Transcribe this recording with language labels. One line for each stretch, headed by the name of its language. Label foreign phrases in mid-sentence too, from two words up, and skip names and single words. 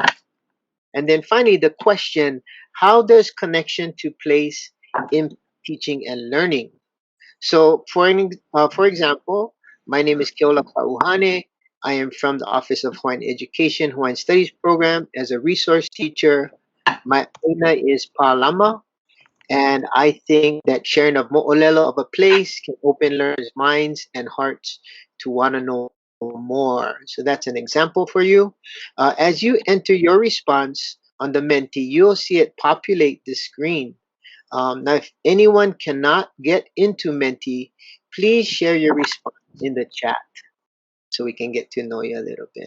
English: And then finally, the question, how does connection to place impact teaching and learning? So for example, my name is Keola Kaʻuhane. I am from the Office of Hawaiian Education, Hawaiian Studies Program as a resource teacher. My ʻāina is pālama, and I think that sharing of moʻolelo of a place can open learners' minds and hearts to want to know more. So that's an example for you. As you enter your response on the Menti, you'll see it populate the screen. Now, if anyone cannot get into Menti, please share your response in the chat so we can get to know you a little bit.